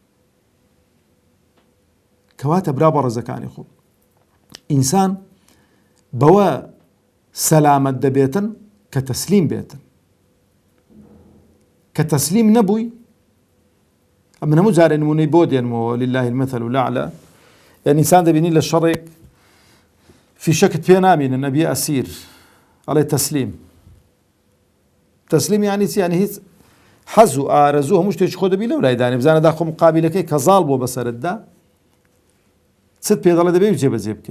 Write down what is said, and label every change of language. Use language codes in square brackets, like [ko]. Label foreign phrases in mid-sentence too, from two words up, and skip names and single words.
[ckb] کەواتە برا بەڕێزەکانی خۆم، ئینسان بەوە سەلامەت دەبێتن کە تەسلیم بێتن، کە تەسلیم نەبووی. من هەموو جارێ نمونەی بۆ دێنمەوە [ar] لله المثل الأعلى، [ckb] یعنی ئینسان دەبینی لە شەڕێک فیشەکت پێ نامێنن نەبیە ئەسیر، ئەڵێ تەسلیم. تەسلیم یعنی چی؟ یعنی هیچ حەز و ئارەزوو هەموو شتێکی خۆ دەبی لەو لایدانی بزانە داخۆ مقابلەکەی کە زاڵ بۆ بەسەرتدا چت پێ دەڵێ دەبێ جێبەجێ بکەی.